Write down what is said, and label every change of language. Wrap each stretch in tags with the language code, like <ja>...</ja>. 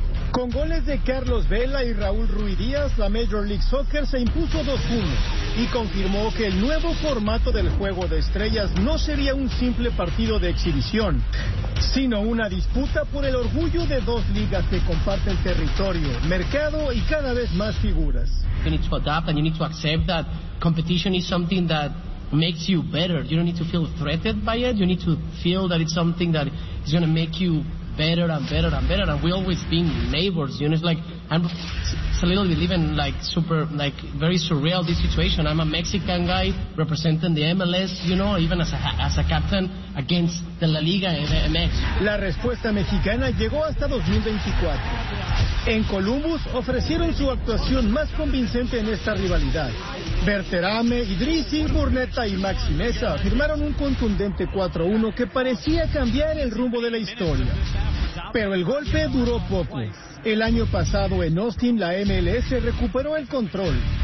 <es>Con goles de Carlos Vela y Raúl Ruiz Díaz, la Major League Soccer se impuso 2-1 y confirmó que el nuevo formato del juego de estrellas no sería un simple partido de exhibición, sino una disputa por el orgullo de dos ligas que comparten territorio, mercado y cada vez más figuras.</es> <en>You need to adapt and you need to accept that competition is something that makes you better. You don't need to feel threatened by it. You need to feel that it's something that is going to make you better and better and better, and we always been neighbors, you know. It's like it's a little bit even like super, like very surreal, this situation. I'm a Mexican guy representing the MLS, you know, even as a captain against the La Liga MX.</en> <es>La respuesta mexicana llegó hasta 2024. En Columbus ofrecieron su actuación más convincente en esta rivalidad. Berterame, Idrissi, Burneta y Maxi Mesa firmaron un contundente 4-1 que parecía cambiar el rumbo de la historia. Pero el golpe duró poco. El año pasado en Austin, la MLS recuperó el control.</es>